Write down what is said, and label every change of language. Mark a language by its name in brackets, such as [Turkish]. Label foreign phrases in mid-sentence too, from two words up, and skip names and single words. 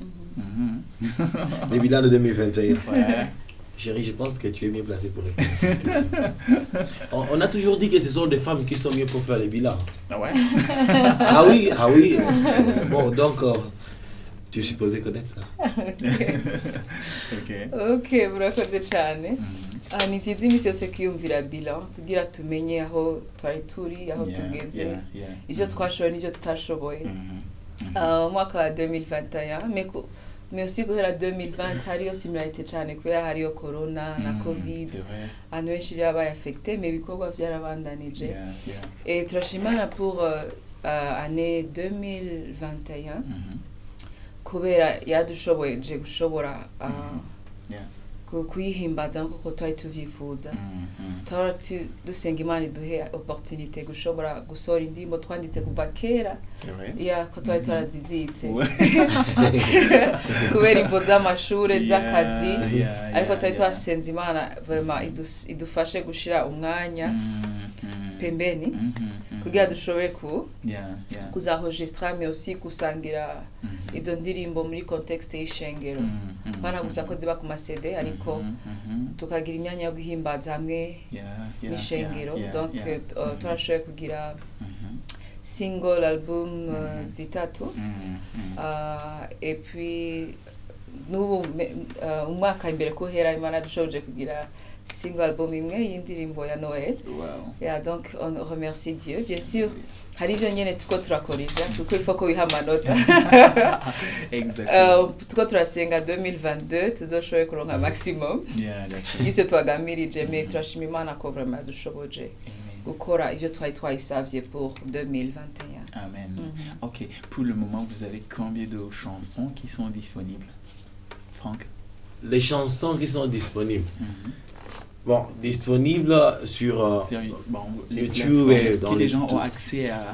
[French] Le bilan de 2021. Ouais. Chérie, je pense que tu es mieux placé pour répondre à cette question. On a toujours dit que ce sont des femmes qui sont mieux pour faire les bilans. Ah ouais? Ah oui. Bon, donc, tu es supposé connaître ça. [Rundi] Ok, murakoze cyane. Ni vyiza imisi yose kwiyumvira bilan kugira tumenye aho twari turi, aho tugeze, ivyo twashoboye n'ivyo tutashoboye. Umwaka wa 2021, [French] mais aussi [Rundi] guhera 2020 hariyo similarité cyane kubera hariyo corona na covid, abantu benshi babaye affecté, mais ibikorwa vyarabandanije. Et turashimana [French] pour année 2021 [Rundi] kubera yadushoboye gushobora kuyihimbaza nk'uko twari tuvyifuza. Tora dusenga Imana iduhe opportunité gushobora gusohora indirimbo twanditse kuva kera, ko twari turazizitse kubera imvo z'amashure z'akazi, ariko twari twasenze Imana vraiment idufashe gushira umwanya pembeni kugira dushoboye kuzaregistra [French] mais aussi [Rundi] kusangira izo ndirimbo muri contexte y'ishengero, bana gusa ko ziba ku masede ariko tukagira imyanya yo guhimbaza hamwe n'ishengero. Donc turashoboye kugira [English] single album [Rundi] zitatu, [French] et puis [Rundi] n'ubu umwaka imbere ko hera Imana dushoboje kugira [English] single album [Rundi] imwe y'indirimbo ya Noël. [French] Donc on remercie Dieu. Bien sûr, [Rundi] hari ivyo nyene tuko turakorija kuko [French] il faut [Rundi] ko wiha amanota. [French] Exactement. [Rundi] Tuko turasenga 2022 tuzoshoboye kuronka maximum. Ivyo twagammirije, mais turashima Imana ko vraiment dushoboje gukora ivyo twayisavye pour 2021. Amen. Ok. [French] Pour le moment, vous avez combien de chansons qui sont disponibles, Franck? Les chansons qui sont disponibles. Bon, disponible sur YouTube et dans les gens ont accès à